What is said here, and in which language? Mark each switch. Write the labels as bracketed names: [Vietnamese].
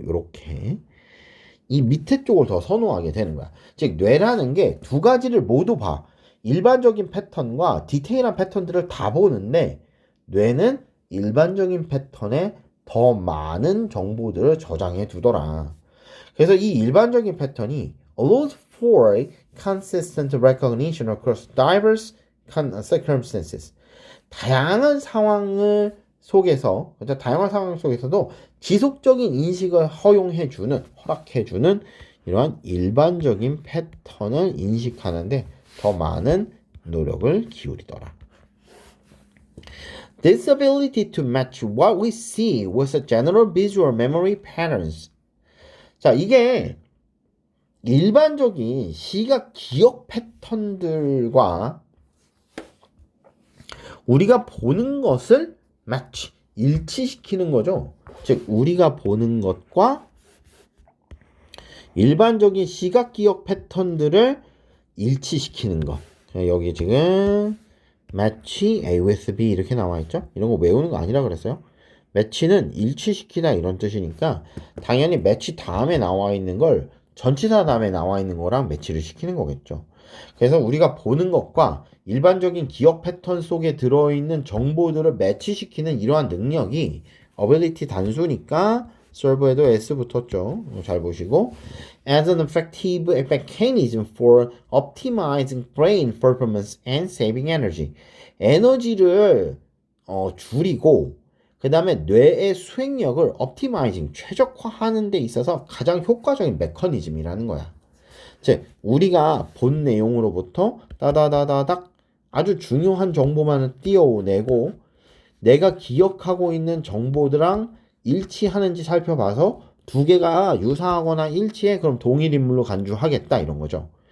[Korean] 이렇게 이 밑에 쪽을 더 선호하게 되는 거야. 즉 뇌라는 게 두 가지를 모두 봐. 일반적인 패턴과 디테일한 패턴들을 다 보는데 뇌는 일반적인 패턴에 더 많은 정보들을 저장해 두더라. 그래서 이 일반적인 패턴이 [English] allows for consistent recognition across diverse circumstances. [Korean] 다양한 상황 속에서도 지속적인 인식을 허락해주는 이러한 일반적인 패턴을 인식하는데 더 많은 노력을 기울이더라. [English] This ability to match what we see with the general visual memory patterns. [Korean] 자, 이게 일반적인 시각 기억 패턴들과 우리가 보는 것을 match, 일치시키는 거죠. 즉 우리가 보는 것과 일반적인 시각 기억 패턴들을 일치시키는 것. 여기 지금 [English] match A with B [Korean] 이렇게 나와 있죠. 이런 거 외우는 거 아니라 그랬어요. match는 일치시키다 이런 뜻이니까 당연히 match 다음에 나와 있는 걸 전치사 다음에 나와 있는 거랑 매치를 시키는 거겠죠. 그래서 우리가 보는 것과 일반적인 기억 패턴 속에 들어있는 정보들을 매치시키는 이러한 능력이 ability 단수니까 serve에도 S 붙었죠. 잘 보시고 [English] as an effective mechanism for optimizing brain performance and saving energy. [Korean] 에너지를 줄이고 그 다음에 뇌의 수행력을 optimizing, 최적화하는 데 있어서 가장 효과적인 메커니즘이라는 거야. 즉 우리가 본 내용으로부터 따다다다닥 아주 중요한 정보만을 띄워내고 내가 기억하고 있는 정보들랑 일치하는지 살펴봐서 두 개가 유사하거나 일치해 그럼 동일 인물로 간주하겠다 이런 거죠.